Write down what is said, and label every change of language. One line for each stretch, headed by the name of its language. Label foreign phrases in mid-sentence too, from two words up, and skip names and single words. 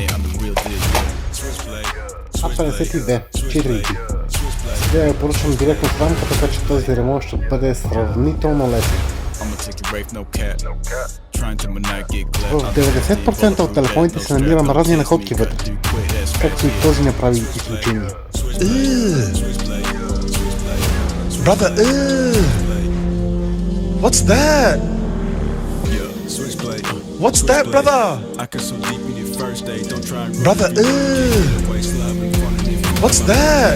Bulgarian: А52, 4G. Сега я поръчвам директно в рамка, така че този ремонт ще бъде сравнително лесен. В 90% от телефоните се намирам разни находки вътре, както и този направи изключение.
English: Brother, what's that? What's that, brother? Brother, what's that?